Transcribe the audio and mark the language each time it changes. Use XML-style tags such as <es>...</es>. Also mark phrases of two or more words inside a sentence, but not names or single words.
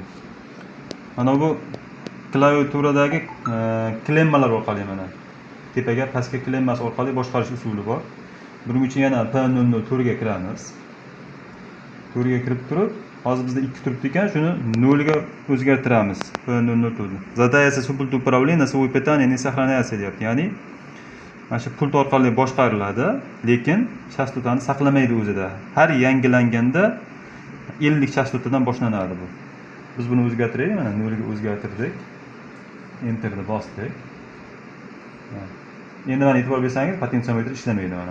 <uz>Mana bu klaviaturadagi klemmalar orqali mana tepaga pastga klemmasi orqali boshqarish usuli bor. Buning uchun yana P004 ga kiramiz. 4 ga kirib turib, hozir bizda 2 turibdi ekan, shuni 0 ga o'zgartiramiz. P004 ni.</uz> <ru>Задается с пульт управления свой питание не сохраняется deyapti.</ru> <uz>Ya'ni mana shu pult orqali boshqariladi, lekin chastotani saqlamaydi o'zida. Har yangilanganda 50 chastotadan boshlanadi bu. Biz buni o'zgartiraylik, mana 0 ga o'zgartirdik. Enterni bosdik. Endi mana e'tibor bersangiz, potentsiometr ishlamaydi mana.</uz>